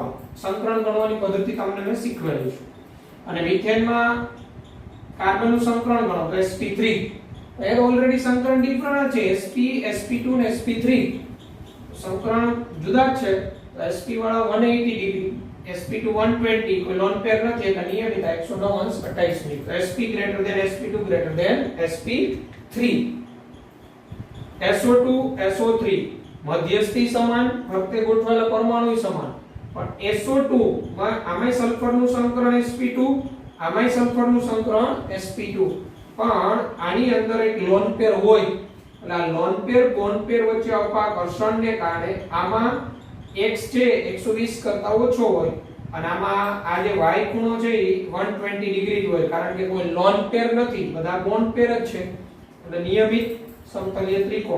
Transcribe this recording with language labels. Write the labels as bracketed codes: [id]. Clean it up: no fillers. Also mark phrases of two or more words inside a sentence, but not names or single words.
[gu] સંકરણ ગણવાની પદ્ધતિ તમને મેં શીખવેલી છે. અને મીથેન માં કાર્બન નું સંકરણ ગણો તો sp3. એ ઓલરેડી સંકરણ ડિફરન્ટ છે, sp sp2 ને sp3 સંકરણ જુદા જ છે. તો sp વાળા 180 ડિગ્રી, sp2 120, કોઈ [en] lone pair [gu] નથી એટલે નિયમિત 109 મિનિટ. [en] તો sp greater than sp2 greater than sp3. [gu] SO2 SO3 મધ્યસ્થી સમાન, ફરતે ગોઠવાયેલા પરમાણુ સમાન. પણ SO2 માં આમાંય સલ્ફરનું સંકરણ sp2, આમાંય સલ્ફરનું સંકરણ sp2. પણ આની અંદર એક [en] lone pair [gu] હોય એટલે આ [en] lone pair bond pair [gu] વચ્ચે અપાકર્ષણને કારણે આમાં x છે 120 કરતા ઓછો હોય અને આમાં આ જે y ખૂણો છે એ 120 ડિગ્રી હોય કારણ કે કોઈ [en] lone pair [gu] નથી, બધા [en] bond pair [gu] જ છે એટલે નિયમિત સમતલીય ત્રિકોણ.